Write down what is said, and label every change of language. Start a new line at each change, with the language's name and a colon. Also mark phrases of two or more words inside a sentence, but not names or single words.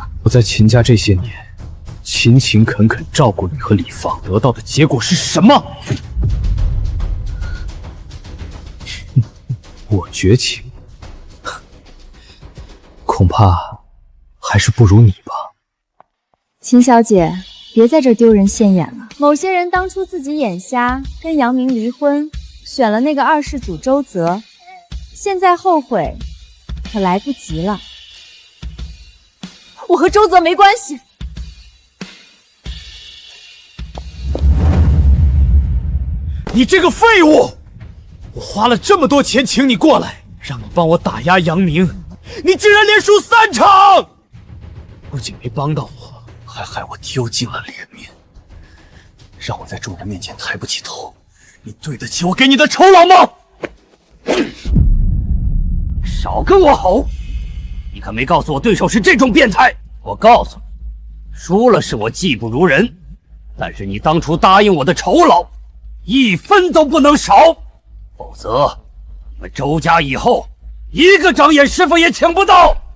Chinese: 我在秦家這些年，勤勤懇懇照顧你和李放，得到的結果是什麼？我絕情，恐怕還是不如你吧。秦小姐， 別在這丟人現眼了。某些人當初自己眼瞎，跟楊明離婚，選了那個二世祖周澤，現在後悔可來不及了。我和周澤沒關係。你這個廢物！我花了這麼多錢請你過來，讓你幫我打壓楊明，你竟然連輸3場！不僅沒幫到我，還害我丟盡了臉面，讓我在众人面前抬不起頭。你對得起我給你的酬劳嗎？少跟我吼！你可没告訴我对手是这種变態。我告訴你，輸了是我技不如人，但是你當初答應我的酬勞，1分都不能少，否則你們周家以後一個長眼師傅也請不到。